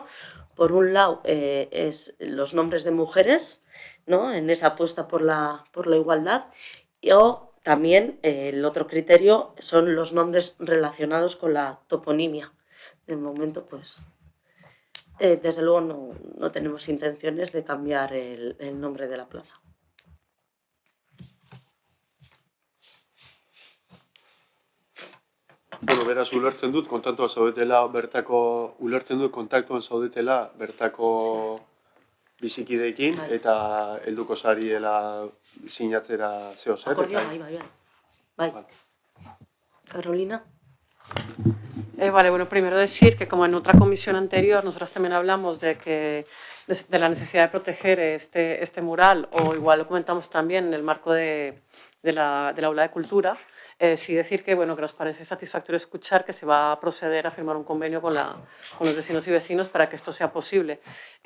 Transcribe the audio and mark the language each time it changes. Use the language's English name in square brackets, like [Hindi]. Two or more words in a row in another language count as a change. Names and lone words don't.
[Spanish] Por un lado, es los nombres de mujeres, ¿no?, en esa apuesta por la igualdad, o también el otro criterio son los nombres relacionados con la toponimia. De momento, pues, desde luego no tenemos intenciones de cambiar el nombre de la plaza. [Basque] Bueno, beraz ulertzen dut kontaktuan zaudetela bertako bizikideekin eta helduko zariela sinatzera zeo zer. Akordio, bai. [Spanish] Carolina. Vale, bueno, primero decir que como en otra comisión anterior nosotras también hablamos de la necesidad de proteger este mural, o igual lo comentamos también en el marco del aula de cultura, sí decir que, bueno, que nos parece satisfactorio escuchar que se va a proceder a firmar un convenio con los vecinos y vecinos para que esto sea posible.